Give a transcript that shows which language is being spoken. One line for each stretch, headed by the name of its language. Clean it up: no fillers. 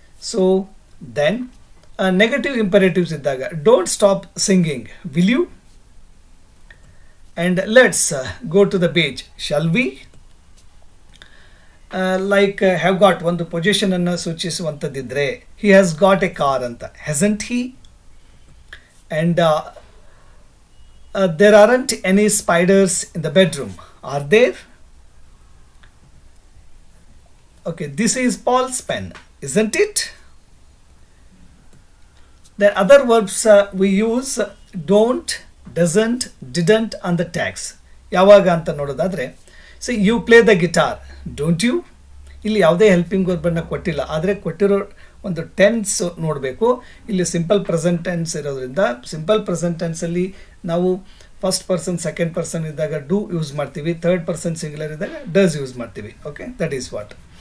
English: So then negative imperatives ಇದ್ದಾಗ don't stop singing, will you? And let's go to the beach, shall we? Like have got
Kannada: ಒಂದು ಪೊಸಿಷನನ್ನು ಸೂಚಿಸುವಂಥದ್ದಿದ್ರೆ
English: He has got a car ಅಂತ, hasn't he? And there aren't any spiders in the bedroom, are there? Okay, this is Paul's pen, isn't it? The other verbs we use don't, doesn't, didn't and the tags.
Kannada: ಯಾವಾಗ ಅಂತ ನೋಡೋದಾದರೆ,
English: So you play the guitar, don't you?
Kannada: ಇಲ್ಲಿ ಯಾವುದೇ helping ವರ್ಬನ್ನು ಕೊಟ್ಟಿಲ್ಲ, ಆದರೆ ಕೊಟ್ಟಿರೋ ಒಂದು tense ನೋಡಬೇಕು. ಇಲ್ಲಿ ಸಿಂಪಲ್ ಪ್ರೆಸೆಂಟ್ ಟೆನ್ಸ್ ಇರೋದ್ರಿಂದ ಸಿಂಪಲ್ ಪ್ರೆಸೆಂಟ್ ಟೆನ್ಸಲ್ಲಿ ನಾವು ಫಸ್ಟ್ ಪರ್ಸನ್ ಸೆಕೆಂಡ್ ಪರ್ಸನ್ ಇದ್ದಾಗ ಡೂ ಯೂಸ್ ಮಾಡ್ತೀವಿ, ಥರ್ಡ್ ಪರ್ಸನ್ ಸಿಂಗ್ಯುಲರ್ ಇದ್ದಾಗ ಡಸ್ ಯೂಸ್ ಮಾಡ್ತೀವಿ.
English: Okay, that is what.